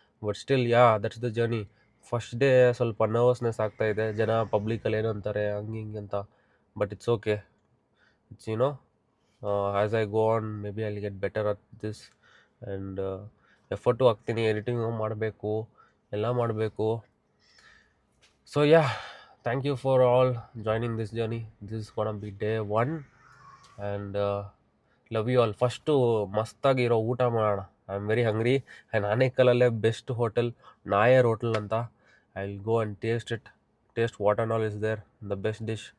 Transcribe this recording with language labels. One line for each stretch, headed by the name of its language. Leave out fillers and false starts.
English: But still that's the journey.
Kannada: First day ಸ್ವಲ್ಪ nervousness ಆಗ್ತಾಯಿದೆ, ಜನ ಪಬ್ಲಿಕಲ್ಲಿ ಏನು ಅಂತಾರೆ ಹಂಗೆ ಅಂತ.
English: But it's okay. It's as I go on maybe I will get better at this.
Kannada: And effort ಹಾಕ್ತೀನಿ, editing ಮಾಡಬೇಕು, ಎಲ್ಲ ಮಾಡಬೇಕು.
English: So thank you for all joining this journey. This is gonna be day 1 and love you all.
Kannada: First ಮಸ್ತಾಗಿರೋ ಊಟ ಮಾಡೋಣ.
English: I am very hungry.
Kannada: And ಆನೇಕಲ್ಲಲ್ಲೇ best hotel Nair hotel ಅಂತ.
English: I will go and taste what and all is there, the best dish.